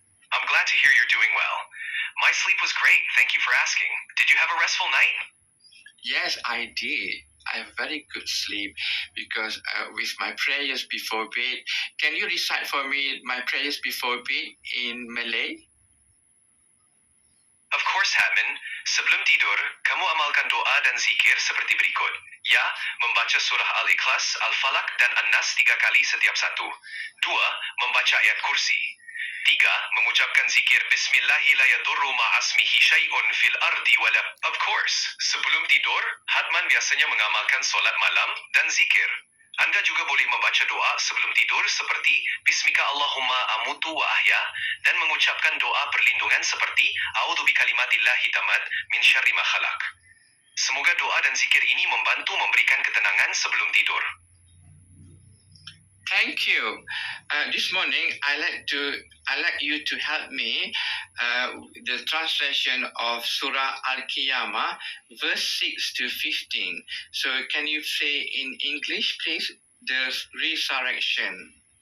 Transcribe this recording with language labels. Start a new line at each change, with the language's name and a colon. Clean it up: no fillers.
English: I'm glad to hear you're doing well. My sleep was great, thank you for asking. Did you have a restful night? Yes, I did. I have very good sleep because with my prayers before bed. Can you recite for me my prayers before bed in Malay? Of course, Hatman.
Malay: Sebelum tidur, kamu amalkan doa dan zikir seperti berikut. Ya, membaca surah Al-Ikhlas, Al-Falaq, dan An-Nas 3 kali setiap satu. 2. Membaca ayat kursi. 3. Mengucapkan zikir
Arabic: Bismillahi la yadurru ma'asmihi syai'un fil ardi wala.
English: Of course,
Malay: sebelum tidur, Hatman biasanya mengamalkan solat malam dan zikir. Anda juga boleh membaca doa sebelum tidur seperti
Arabic: Bismika Allahumma amutu wa ahya
Malay: dan mengucapkan doa perlindungan seperti
Arabic: A'udzu bikalimatillahi tamat min syarri ma khalaq.
Malay: Semoga doa dan zikir ini membantu memberikan ketenangan sebelum tidur.
English: Thank you. This morning, I like you to help me the translation of Surah Al-Qiyamah, verse 6 to 15. So, can you say in English, please, the resurrection?